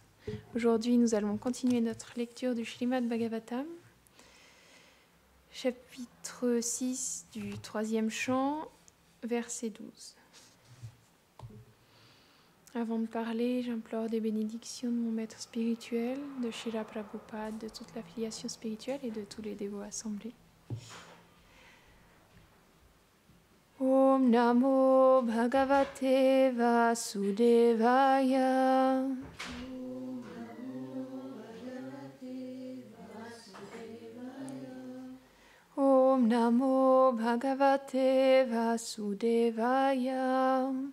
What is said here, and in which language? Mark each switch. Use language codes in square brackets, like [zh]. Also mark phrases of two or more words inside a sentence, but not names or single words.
[fr] Aujourd'hui, nous allons continuer notre lecture du Srimad Bhagavatam, chapitre 6 du 3e chant, verset 12. Avant de parler, j'implore des bénédictions de mon maître spirituel, de Srila Prabhupada, de toute l'affiliation spirituelle et de tous les dévots assemblés. [sa] ॐ नमो भगवते वासुदेवाय. ॐ नमो भगवते वासुदेवाय.